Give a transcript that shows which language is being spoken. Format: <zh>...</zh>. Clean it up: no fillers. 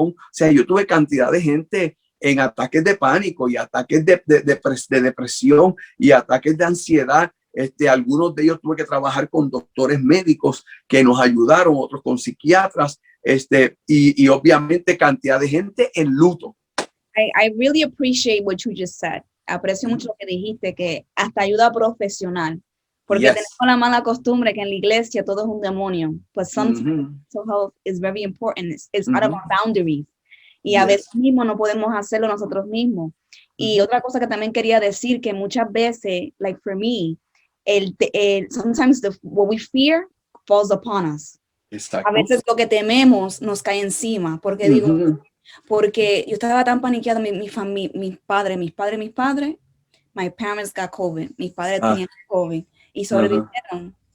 <es>O sea, yo tuve cantidad de gente en ataques de pánico y ataques de depresión y ataques de ansiedad. Algunos de ellos tuve que trabajar con doctores médicos que nos ayudaron, otros con psiquiatras, y obviamente cantidad de gente en luto.</es> <en>I really appreciate what you just said.</en> <es>Aprecio mucho lo que dijiste, que hasta ayuda profesional, porque tenemos la mala costumbre que en la iglesia todo es un demonio.</es> <en>But sometimes mental health is very important. It's out of our boundaries.</en> <es>Y a veces mismo no podemos hacerlo nosotros mismos. Y otra cosa que también quería decir, que muchas veces,</es> <en>like for me, sometimes what we fear falls upon us.</en> <es>Exacto. A veces lo que tememos nos cae encima, porque porque yo estaba tan paniqueada, mis padres,</es> <en>my parents got COVID,</en> <es>mis padres tenían COVID y sobrevivieron.</es>